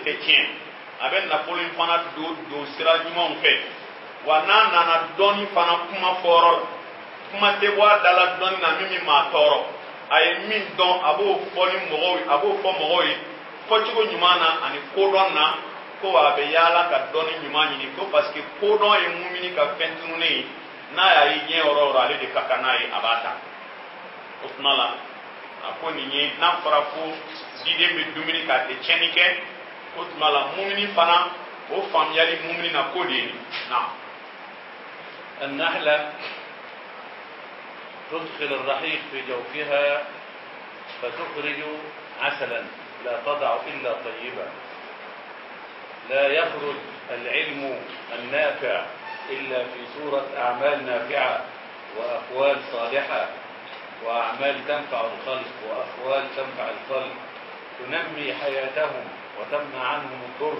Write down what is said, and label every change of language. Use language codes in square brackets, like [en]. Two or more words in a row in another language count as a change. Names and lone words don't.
[bm] tɛ tiɲɛ a bɛ nafolo in fana don sira ɲumanw fɛ wa n'a nana dɔɔni fana kuma fɔyɔrɔ la kuma tɛ bɔ a da la dɔɔni na min maa tɔɔrɔ a ye min dɔn a b'o fɔ ni mɔgɔw ye a b'o fɔ mɔgɔw ye fɔcogo ɲuman na ani kodɔn na ko a bɛ yaala ka dɔɔni ɲuman ɲini ko [fr] parce que [bm] kodɔn ye mumini ka fɛn tununnen ye n'a y'a ye diɲɛ yɔrɔ o yɔrɔ ale de ka kan n'a ye a b'a ta. O tuma la ako ni na fara ko diden be dumuni ka te tiɲɛni kɛ o tuma la mumini fana o faamuyali mumini na ko de ye na. [ar] النحلة تدخل الرحيق في جوفها فتخرج عسلا لا تضع إلا طيبا. لا يخرج العلم النافع إلا في صورة أعمال نافعة وأقوال صالحة وأعمال تنفع الخلق وأقوال تنفع الخلق تنمي حياتهم وتمنع عنهم الضر.